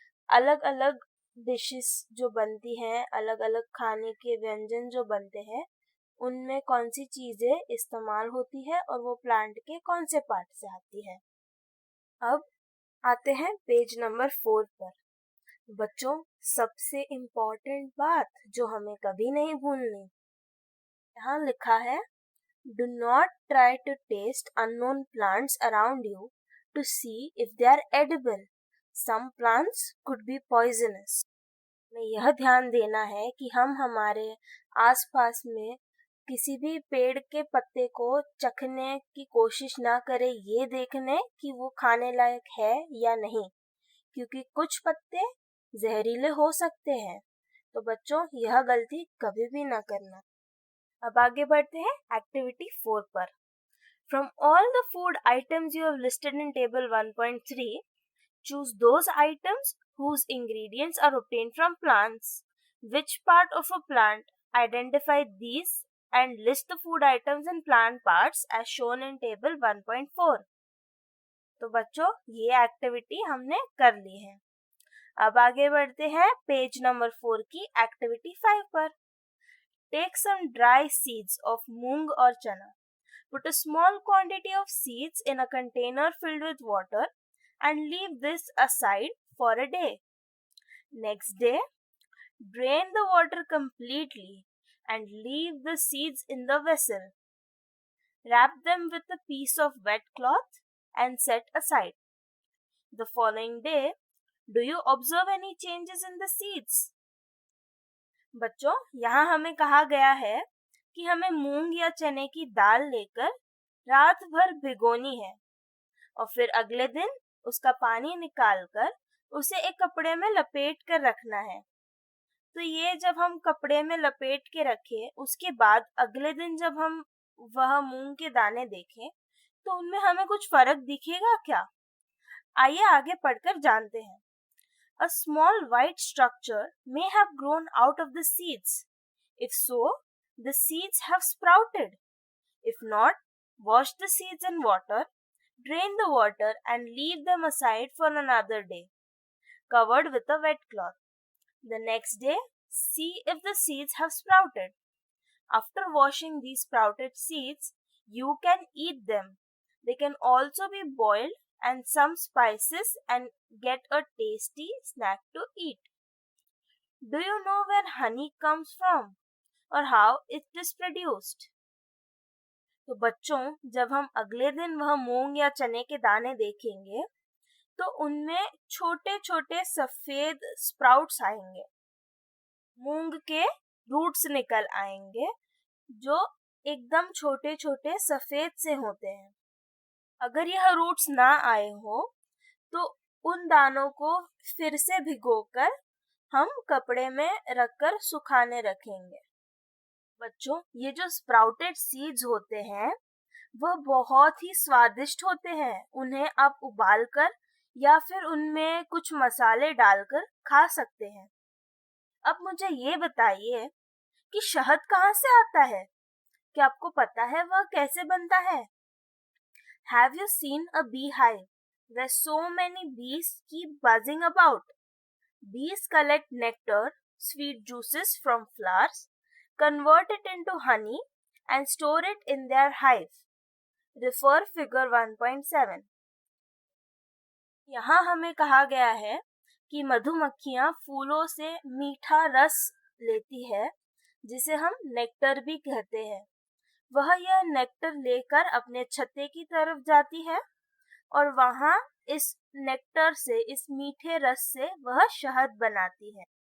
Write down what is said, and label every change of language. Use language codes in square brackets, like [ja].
[hi] अलग अलग डिशेस जो बनती हैं, अलग अलग खाने के व्यंजन जो बनते हैं, उनमें कौन सी चीजें इस्तेमाल होती है और वो प्लांट के कौन से पार्ट से आती है। अब आते हैं पेज नंबर 4 पर। बच्चों, सबसे इम्पोर्टेंट बात जो हमें कभी नहीं भूलनी, यहाँ लिखा है, [en] do not try to taste unknown plants around you to see if they are edible. Some plants could be poisonous. [hi] में यह ध्यान देना है कि हम हमारे आसपास में किसी भी पेड़ के पत्ते को चखने की कोशिश ना करें, ये देखने कि वो खाने लायक है या नहीं, क्योंकि कुछ पत्ते जहरीले हो सकते हैं। तो बच्चों, यह गलती कभी भी ना करना। अब आगे बढ़ते हैं एक्टिविटी 4 पर। [en] From all the food items you have listed in table 1.3, choose those items whose ingredients are obtained from plants. Which part of a plant? Identify these and list the food items and plant parts as shown in table 1.4. [hi] तो बच्चों, ये activity हमने कर ली है। अब आगे बढ़ते हैं पेज नंबर 4 की एक्टिविटी 5 पर। [en] Take some dry seeds of moong or chana. Put a small quantity of seeds in a container filled with water and leave this aside for a day. Next day, drain the water completely and leave the seeds in the vessel. Wrap them with a piece of wet cloth and set aside. The following day, do you observe any changes in the seeds? [hi] बच्चों, यहाँ हमें कहा गया है कि हमें मूंग या चने की दाल लेकर रात भर भिगोनी है और फिर अगले दिन उसका पानी निकालकर उसे एक कपड़े में लपेट कर रखना है। तो ये जब हम कपड़े में लपेट के रखें, उसके बाद अगले दिन जब हम वह मूंग के दाने देखें तो उनमें हमें कुछ फर्क दिखेगा क्या? आइए आगे पढ़कर जानते हैं। [en] A small white structure may have grown out of the seeds. If so, the seeds have sprouted. If not, wash the seeds in water, drain the water and leave them aside for another day, covered with a wet cloth. The next day, see if the seeds have sprouted. After washing these sprouted seeds, you can eat them. They can also be boiled and some spices and get a tasty snack to eat. Do you know where honey comes from or how it is produced? [hi] तो बच्चों, जब हम अगले दिन वह मूंग या चने के दाने देखेंगे तो उनमें छोटे छोटे सफेद स्प्राउट्स आएंगे, मूंग के रूट्स निकल आएंगे जो एकदम छोटे छोटे सफेद से होते हैं। अगर यह रूट्स ना आए हो तो उन दानों को फिर से भिगोकर हम कपड़े में रखकर सुखाने रखेंगे। बच्चों, ये जो स्प्राउटेड सीड्स होते हैं वह बहुत ही स्वादिष्ट होते हैं। उन्हें आप उबालकर या फिर उनमें कुछ मसाले डालकर खा सकते हैं। अब मुझे ये बताइए कि शहद कहाँ से आता है? क्या आपको पता है वह कैसे बनता है? [en] Have you seen a beehive where so many bees keep buzzing about? Bees collect nectar, sweet juices from flowers, convert it into honey and store it in their hive. Refer figure 1.7. [hi] यहाँ हमें कहा गया है कि मधुमक्खियाँ फूलों से मीठा रस लेती है, जिसे हम नेक्टर भी कहते हैं। वह यह नेक्टर लेकर अपने छत्ते की तरफ जाती है और वहाँ इस नेक्टर से, इस मीठे रस से वह शहद बनाती है।